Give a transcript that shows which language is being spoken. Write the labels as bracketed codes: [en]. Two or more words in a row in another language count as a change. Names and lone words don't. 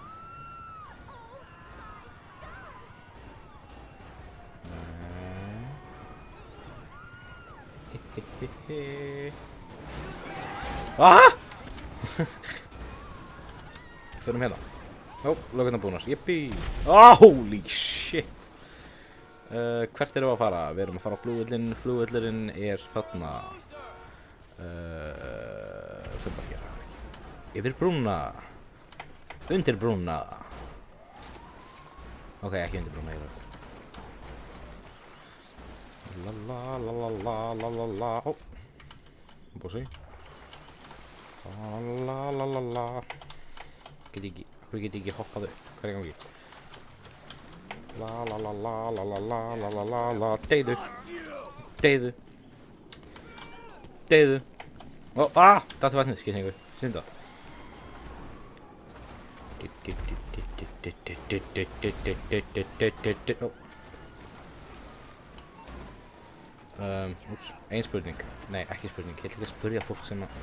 [is] Förum hérna. Ó, lokurnar búnar. [en] Yippee! Holy shit! [is] Hvert erum við að fara? Við erum að fara á flugvöllinn. Flugvöllurinn er þarna. Förum bara hér. Yfir brúna. Undir brúna. Ok, ekki undir brúna. La la la la la la la la. Ó. Bósi. La la la la la. Get ekki, hvað get ekki hoppað upp? Hvað er í gangi? La la la la la la la la la la la. Deyðu. Deyðu. Deyðu. Ó, datt vatnið, skilningu. Synda. Úps, ein spurning. Nei, ekki spurning. Ég ætla ekki að spurja fólk sem að...